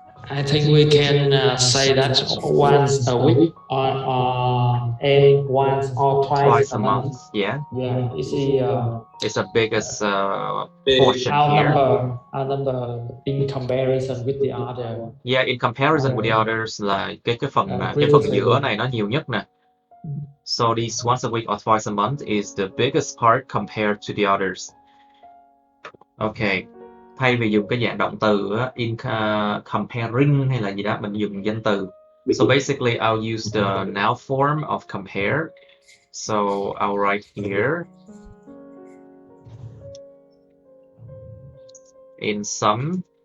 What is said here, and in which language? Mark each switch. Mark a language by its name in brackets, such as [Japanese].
[English] I think we can say that once a week and once or twice a month. Yeah. Yeah, It's the biggest portion here. Our number in comparison with the other. Yeah, in comparison with the others [Vietnamese] là cái phần giữa này nó nhiều nhất nè. [English] So this once a week or twice a month is the biggest part compared to the others. Okay. [Vietnamese] Thay vì dùng cái dạng động từ in comparing hay là gì đó, mình dùng danh từ. [English] So basically I'll use the noun form of compare. So I'll write here, in some